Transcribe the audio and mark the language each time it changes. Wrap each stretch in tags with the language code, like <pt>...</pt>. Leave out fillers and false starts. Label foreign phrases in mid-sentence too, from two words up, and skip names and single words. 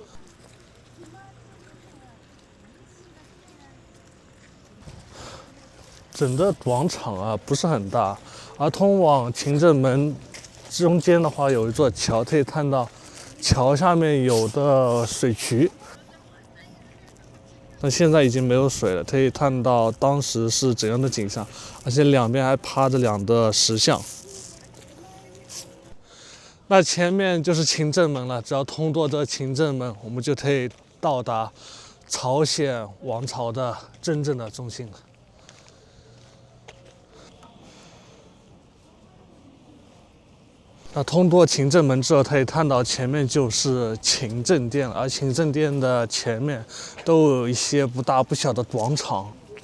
<zh>整個廣場啊不是很大，而通往勤政門中間的話有一座橋，可以看到橋下面有的水渠，但現在已經沒有水了。可以看到當時是怎樣的景象，而且兩邊還趴着2個石像。那前面就是勤政門了，只要通過這勤政門，我們就可以到達朝鮮王朝的真正的中心了。那通過勤政門之後，可以看到前面就是勤政殿了，而勤政殿的前面都有一些不大不小的廣場。</zh>